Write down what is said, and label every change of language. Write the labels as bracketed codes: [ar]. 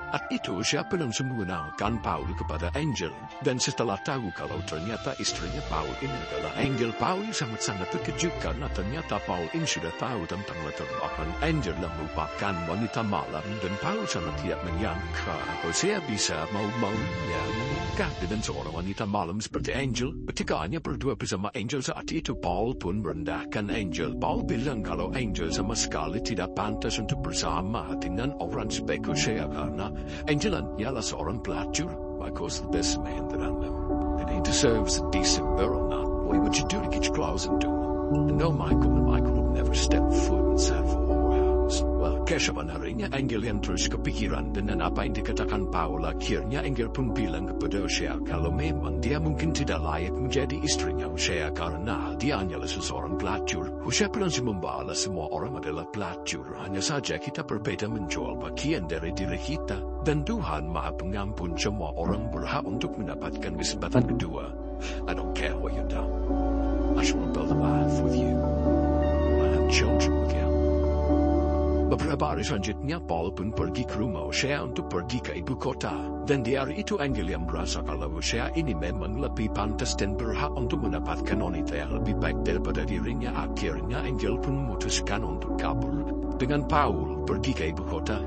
[id] Saat itu Hosea pun langsung mengenalkan Paul kepada Angel dan setelah tahu kalau ternyata istrinya Paul ini adalah Angel, Paul sangat-sangat terkejut karena ternyata Paul ini sudah tahu tentang latar belakang Angel yang merupakan wanita malam dan Paul sangat tidak menyangka Hosea bisa mau-maunya menikah dengan seorang wanita malam seperti Angel. Ketika hanya berdua bersama Angel saat itu, Paul pun merendahkan Angel. Paul bilang kalau Angel sama sekali tidak pantas untuk bersama dengan orang sebaik Hosea karena Angel hanyalah seorang pelacur. [en] Michael's the best man that I know, and he deserves a decent burial. Now, what would you do to get your claws into him? No, Michael would never step foot inside of a whorehouse. [id] Well, keesokan harinya Angel yang terus kepikiran dengan apa yang dikatakan Paul. Akhirnya Angel pun bilang kepada Hosea kalau memang dia mungkin tidak layak menjadi istrinya Hosea karena dia hanyalah seseorang pelacur. Hosea pun langsung membalas, semua orang adalah pelacur, hanya saja kita berbeda menjual bagian dari diri kita. Dan Tuhan Maha Pengampun, semua orang berhak untuk mendapatkan kesempatan kedua. [en] I don't care what you've done. I shall build a life with you. I have children with you. [id] Beberapa hari selanjutnya Paul pun pergi ke rumah Hosea untuk pergi ke ibu kota. Dan di hari itu Angel yang merasa kalau Hosea ini memang lebih pantas dan berhak untuk mendapatkan wanita yang lebih baik daripada dirinya. Akhirnya Angel pun memutuskan untuk kabur dengan Paul pergi ke ibu kota.